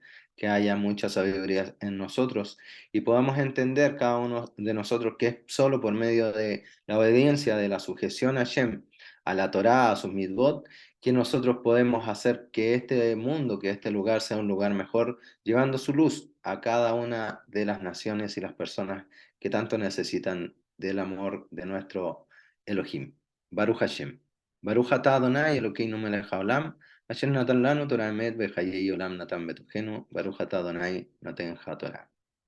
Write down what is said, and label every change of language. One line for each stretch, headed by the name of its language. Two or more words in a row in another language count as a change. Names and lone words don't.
Spanish: que haya mucha sabiduría en nosotros y podamos entender cada uno de nosotros que es solo por medio de la obediencia, de la sujeción a Hashem, a la Torá, a sus mitzvot, que nosotros podemos hacer que este mundo, que este lugar sea un lugar mejor, llevando su luz a cada una de las naciones y las personas que tanto necesitan del amor de nuestro Elohim.
Hebrew: ברוך השם. ברוך אתה אדוני אלוקינו מלך העולם, אשר נתן לנו תורה אמת וחיי עולם נתן בתוכנו, ברוך אתה אדוני נותן התורה.